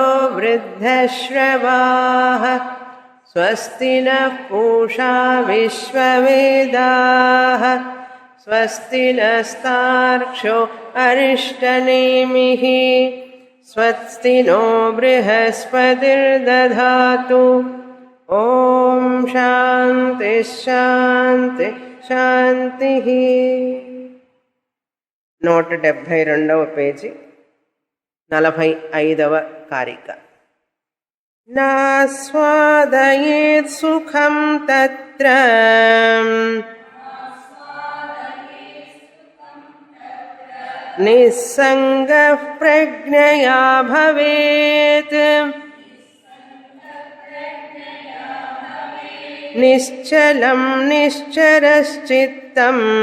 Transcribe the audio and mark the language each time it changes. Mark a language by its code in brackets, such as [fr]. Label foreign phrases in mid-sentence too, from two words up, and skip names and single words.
[sa] वृद्धश्रवाः स्वस्ति नः पूषा विश्ववेदाः स्वस्ति नस्तार्क्ष्यो अरिष्टनेमिः स्वस्ति नो बृहस्पतिर्दधातु ॐ शान्ति शान्ति शान्तिः [te] 172వ పేజీ 45వ కారిక [sa] నాస్వాదయేత్ సుఖం తత్ర నిస్సంగః ప్రజ్ఞయా భవేత్ నిశ్చలం నిశ్చరశ్చిత్తం